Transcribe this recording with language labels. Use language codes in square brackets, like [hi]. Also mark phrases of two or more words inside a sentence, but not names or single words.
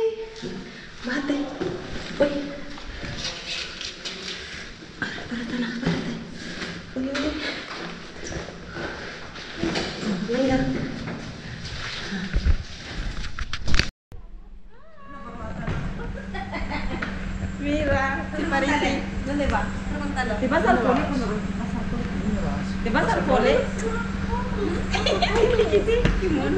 [es] Bate. Uy. Parata na, parata. Uy, uy. Layar. Mira, si Marisi. ¿Dónde va? Pregúntalo. ¿Te vas al cole? ¿Te vas al cole? Qué mono.